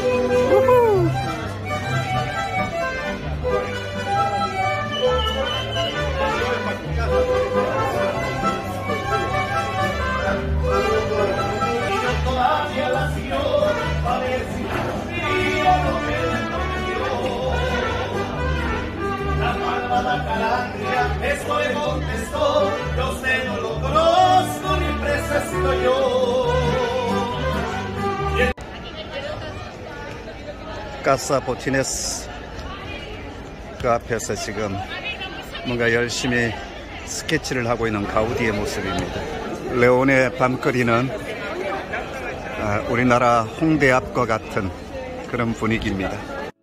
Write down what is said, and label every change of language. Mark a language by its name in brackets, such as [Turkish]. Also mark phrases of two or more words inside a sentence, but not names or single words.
[Spanish] Y yo todavía la siguió, a ver si cumplía lo que le prometió. La malvada calandria esto le contestó: yo a usted no lo conozco ni presento yo. [Korean] 가사 보티네스 그 앞에서 지금 뭔가 열심히 스케치를 하고 있는 가우디의 모습입니다. 레온의 밤거리는 우리나라 홍대 앞과 같은 그런 분위기입니다.